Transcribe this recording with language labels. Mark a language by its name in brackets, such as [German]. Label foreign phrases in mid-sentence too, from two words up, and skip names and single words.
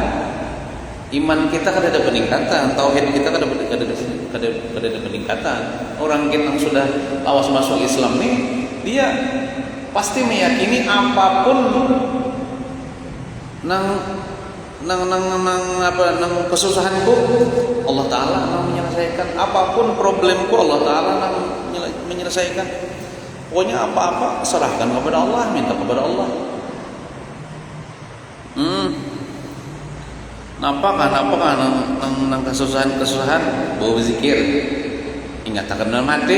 [Indonesian] Iman kita kada ada peningkatan, tauhid kita kada ada peningkatan. Orang kita yang sudah awas masuk Islam nih, dia pasti meyakini apapun nang kesusahanku Allah Ta'ala nang menyelesaikan, apapun problemku Allah Ta'ala nang menyelesaikan. Pokoknya apa-apa serahkan kepada Allah, minta kepada Allah. Nampak nang kesusahan bawa berzikir, ingat akan dalam hati.